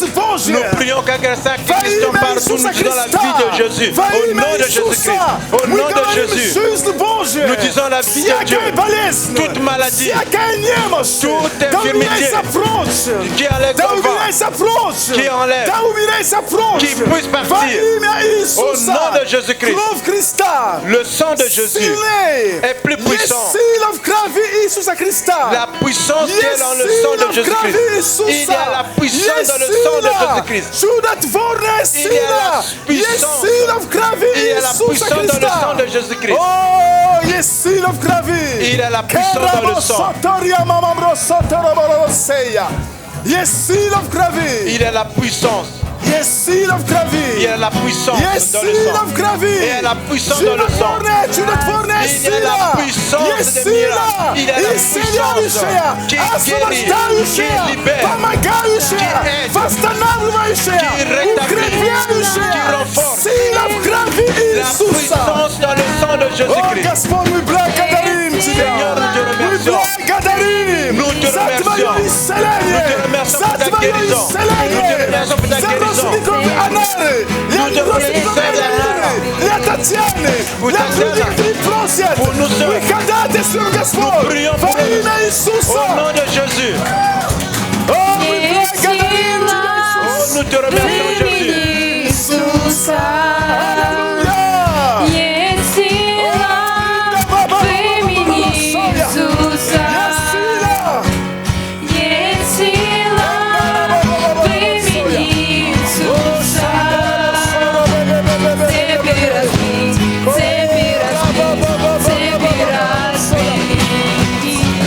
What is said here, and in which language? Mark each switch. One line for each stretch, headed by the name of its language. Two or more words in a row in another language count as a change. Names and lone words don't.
French: Nous
Russian: Божья.
French: prions qu'à Christ
Russian: Во
French: Christ
Russian: имя
French: partout, nous
Russian: Иисуса
French: disons la
Russian: Христа.
French: vie de Jésus.
Russian: Во
French: Au
Russian: имя
French: nom de Jésus-Christ.
Russian: Иисуса.
French: Au
Russian: Мы
French: nom de
Russian: говорим
French: Jésus.
Russian: жизнь Божья.
French: Nous disons la vie de Dieu.
Russian: Всякая болезнь,
French: Toute maladie,
Russian: всякая немощь,
French: toute
Russian: да
French: infirmité,
Russian: убирайся прочь.
French: qui enlève
Russian: Да
French: ton vent,
Russian: убирайся прочь.
French: qui enlève,
Russian: Да убирайся прочь.
French: qui puisse partir.
Russian: Во имя
French: Au
Russian: Иисуса.
French: nom de Jésus-Christ.
Russian: Кровь Христа.
French: Le sang de Jésus
Russian: Сильнее.
French: est plus puissant.
Russian: Есть сила в крови Иисуса Христа.
French: La puissance qui est
Russian: Есть
French: dans le sang
Russian: сила
French: de
Russian: в крови
French: Jésus-Christ. Il y
Russian: Иисуса.
French: a la puissance
Russian: Есть
French: dans le sang de
Russian: сила.
French: Jésus-Christ.
Russian: Чудотворная
French: Il y a
Russian: сила.
French: la
Russian: Есть
French: puissance.
Russian: сила в крови
French: Il y a la
Russian: Иисуса
French: puissance dans le
Russian: Христа.
French: sang de Jésus-Christ.
Russian: О, есть сила в крови.
French: Il y a la puissance dans le sang.
Russian: Есть сила в крови.
French: Il y a la puissance.
Russian: Есть сила в
French: Il y
Russian: крови.
French: a la puissance
Russian: Есть
French: dans le
Russian: сила
French: sang.
Russian: в крови.
French: Il y a la puissance dans le sang.
Russian: Чудотворная
French: Il y a
Russian: сила.
French: la puissance
Russian: Есть
French: des
Russian: сила.
French: miracles. Il y a la
Russian: Исцеляющая,
French: puissance qui guérit,
Russian: освобождающая,
French: qui libère,
Russian: помогающая,
French: qui aide,
Russian: восстанавливающая,
French: qui rétablit,
Russian: укрепляющая.
French: qui renforce.
Russian: Сила в крови
French: La
Russian: Иисуса.
French: puissance dans le sang de
Russian: О,
French: Jésus-Christ.
Russian: Господь, мы благодарим Тебя.
French: Seigneur, nous te
Russian: Мы
French: remercions.
Russian: благодарим
French: Nous te
Russian: за Твое
French: remercions.
Russian: исцеление.
French: Nous te remercions
Russian: За
French: pour ta
Russian: Твое
French: guérison. Nous te
Russian: исцеление.
French: remercions pour ta
Russian: За
French: guérison.
Russian: родственников Анары. Я
French: Nous te
Russian: родственников
French: remercions de
Russian: Анары. Для Татьяны.
French: Pour
Russian: Для Татьяна. других, которые просят.
French: Pour nous seuls.
Russian: Мы ходатайствуем, Господь.
French: prions
Russian: Во
French: pour eux.
Russian: имя
French: Au
Russian: Иисуса.
French: nom de Jésus.
Russian: О, мы благодарим Тебя,
French: Oh,
Russian: Иисус.
French: nous te remercions, Jésus.
Russian: Иисуса. Аллилуйя. Есть сила в имени Иисуса. Есть сила. Есть сила в имени Иисуса. Цепи разбить, цепи разбить, цепи разбить.